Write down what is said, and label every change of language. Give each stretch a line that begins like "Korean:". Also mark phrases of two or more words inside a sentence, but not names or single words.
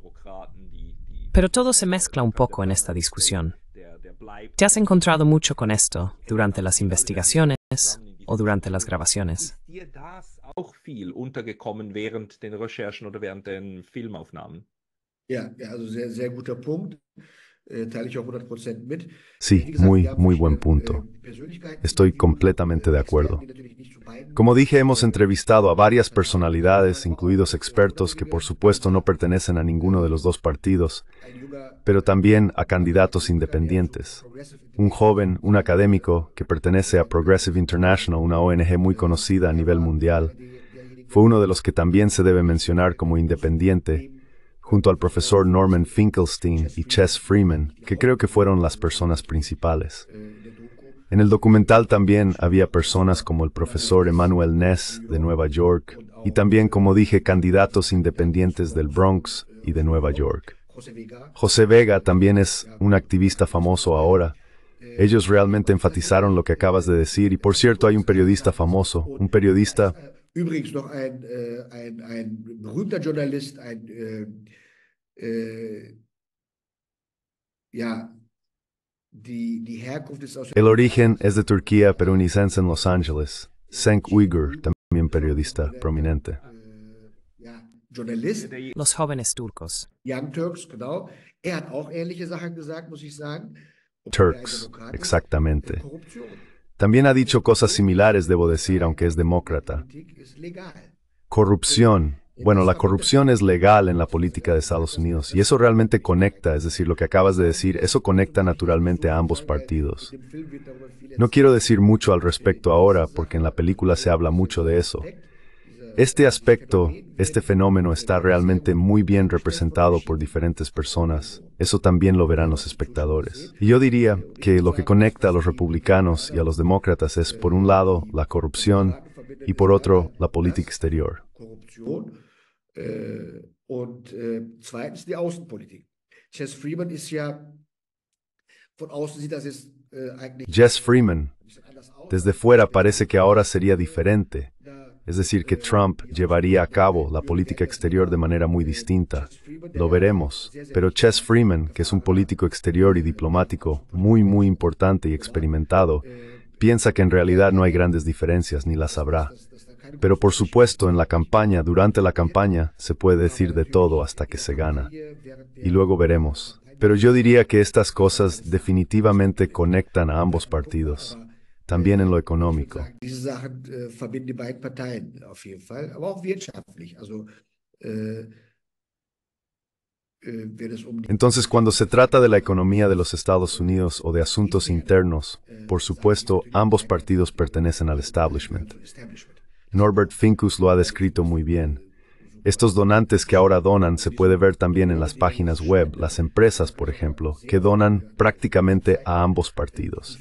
Spanish: Pero todo se mezcla un poco en esta discusión. ¿Te has encontrado mucho con esto durante las investigaciones o durante las grabaciones?
German: Ist dir das auch viel untergekommen während den Recherchen oder während den Filmaufnahmen? Ja, also sehr, sehr guter Punkt. Teile ich auch 100% mit.
Spanish: Sí,
German: Wie gesagt,
Spanish: muy,
German: wir haben
Spanish: muy buen
German: verschiedene,
Spanish: punto.
German: Persönlichkeiten,
Spanish: Estoy completamente de acuerdo.
German: die natürlich nicht zu beiden
Spanish: Como dije, hemos entrevistado a varias personalidades, incluidos expertos que por supuesto no pertenecen a ninguno de los dos partidos,
German: ein junger
Spanish: pero también a candidatos independientes. Un joven, un académico, que pertenece a Progressive International, una ONG muy conocida a nivel mundial, fue uno de los que también se debe mencionar como independiente, junto al profesor Norman Finkelstein y Chess Freeman, que creo que fueron las personas principales. En el documental también había personas como el profesor Emmanuel Ness de Nueva York y también, como dije, candidatos independientes del Bronx y de Nueva York. José Vega, José Vega también es un activista famoso ahora. Ellos realmente enfatizaron lo que acabas de decir y por cierto hay un periodista famoso, un periodista
German: übrigens noch ein berühmter Journalist, ja, die Herkunft ist aus
Spanish: El origen es de Turquía, pero nicense en Los Ángeles. Cenk Uygur, también periodista prominente.
German: ja, Journalist,
Spanish: Los jóvenes turcos.
German: Young Turks, genau, hat auch ähnliche Sachen gesagt, muss ich sagen.
Spanish: Turks, exactamente. También ha dicho cosas similares, debo decir, aunque es demócrata. Corrupción. Bueno, la corrupción es legal en la política de Estados Unidos y eso realmente conecta, es decir, lo que acabas de decir, eso conecta naturalmente a ambos partidos. No quiero decir mucho al respecto ahora porque en la película se habla mucho de eso. Este aspecto, este fenómeno está realmente muy bien representado por diferentes personas. Eso también lo verán los espectadores. Y yo diría que lo que conecta a los republicanos y a los demócratas es, por un lado, la corrupción y por otro, la política exterior.
German: Und zweitens die Außenpolitik. Jess Freeman ist ja, von außen sieht das jetzt eigentlich
Spanish: Jess Freeman, desde fuera parece que ahora sería diferente. Es decir, que Trump llevaría a cabo la política exterior de manera muy distinta. Lo veremos. Pero Jess Freeman, que es un político exterior y diplomático muy importante y experimentado, piensa que en realidad no hay grandes diferencias ni las habrá. Pero por supuesto, en la campaña, durante la campaña, se puede decir de todo hasta que se gana. Y luego veremos. Pero yo diría que estas cosas definitivamente conectan a ambos partidos. También en lo económico.
German: Diese Sachen verbinden die beiden Parteien auf jeden Fall, aber auch wirtschaftlich. Also,
Spanish: Entonces, cuando se trata de la economía de los Estados Unidos o de asuntos internos, por supuesto, ambos partidos pertenecen al establishment. Norbert Finkus lo ha descrito muy bien. Estos donantes que ahora donan se puede ver también en las páginas web, las empresas, por ejemplo, que donan prácticamente a ambos partidos.